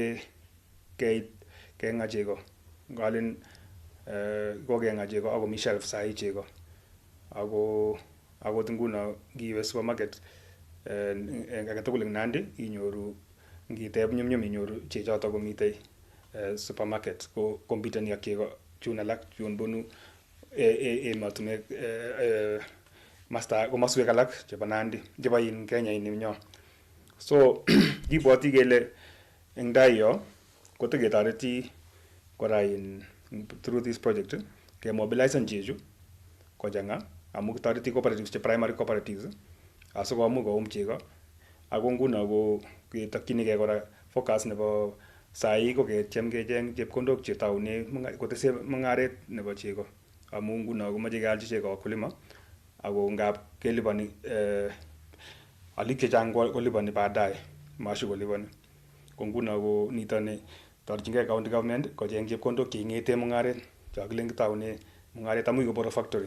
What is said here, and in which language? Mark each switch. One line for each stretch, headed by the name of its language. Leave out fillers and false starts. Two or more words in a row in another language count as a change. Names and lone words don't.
Kalenjin: Keng'a chego ngalen kokeng'a chego ako mi shelf sahi chego ako akot nguno ngiwe supermarket age tugul eng Nandi inyoru ngiteb nyumnyum inyoru chechoto komitei supermarket ko competeni ak chego chun alak chun bunu emotinwek komoswek alak chebo Nandi chebo Kenya nyo. So kibwoti kele eng tai yo kotoketoreti kora
English: through this project
Kalenjin: kemobilisen chechu kochang'a amu kitoreti cooperatives che primary cooperatives asikomuch koum chego ako nguno ko ketokchinigei kora focus nebo sahi ko ketiem kecheng chepkondok chetoune kotese mung'aret nebo chego amu nguno komoche kealchi chego wakulima ako ngap kelipani alik chechang kolipani baadaye mashu kolipani ko nguno ko nitoni torchingei county government kocheng chepkondok cheing'ete mung'aret chokilen kitoune mung'aret amu koboro factory.